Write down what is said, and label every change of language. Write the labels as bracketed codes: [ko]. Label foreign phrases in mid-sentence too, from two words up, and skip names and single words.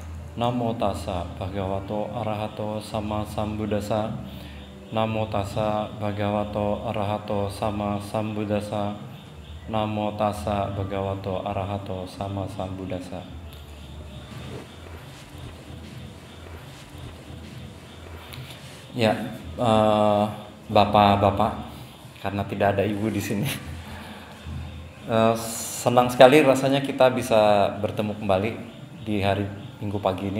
[pi] Namo tassa bhagavato arahato sama sambuddhassa. Namo tassa bhagavato arahato sama sambuddhassa. Namo tassa bhagavato arahato sama sambuddhassa. [id] Ya, bapak-bapak, karena tidak ada ibu di sini. Senang sekali rasanya kita bisa bertemu kembali di hari Minggu pagi ini.